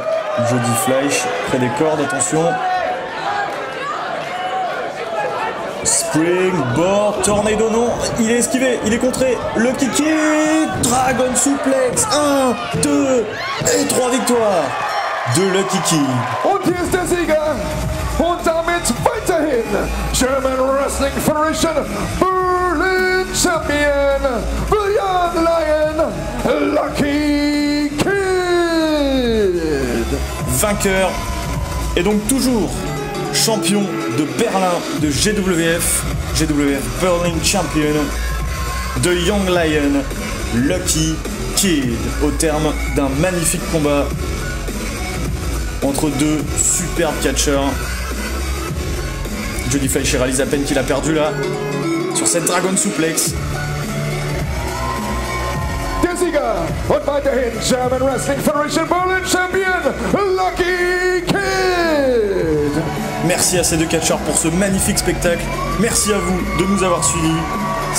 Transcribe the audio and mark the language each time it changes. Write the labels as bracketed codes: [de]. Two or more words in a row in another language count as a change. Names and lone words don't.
[fr] Jody Fleisch près des cordes, attention. Springboard, Tornado, non, il est esquivé, il est contré. Lucky Kid, Dragon Suplex, 1, 2 et 3 victoires de Lucky Kid. [de] Und hier ist der Sieger und damit weiterhin German Wrestling Federation Berlin Champion, the Young Lion, Lucky Kid. [fr] Vainqueur et donc toujours champion de Berlin de GWF Berlin Champion, de Young Lion, Lucky Kid, au terme d'un magnifique combat entre deux superbes catcheurs. Jody Fleisch réalise à peine qu'il a perdu là, sur cette Dragon Suplex. [de] Der Sieger und weiterhin German Wrestling Federation Berlin Champion, Lucky Kid. [fr] Merci à ces deux catcheurs pour ce magnifique spectacle. Merci à vous de nous avoir suivis. C'était Viandox.